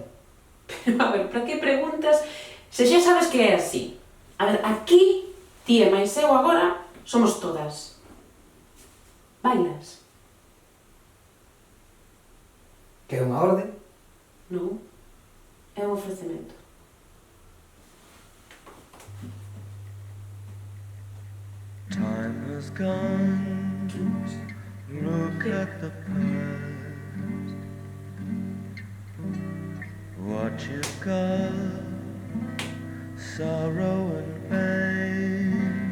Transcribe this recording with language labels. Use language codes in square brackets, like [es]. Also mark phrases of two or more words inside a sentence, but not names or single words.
[gl] Pero, a ver, para que preguntas se xa sabes que é así? A ver, aquí, ti e máis eu agora, somos todas. Bailas? Que é unha orde? Non. É un ofrecemento. [en] Time has gone, look at the past. What you've got, sorrow and pain.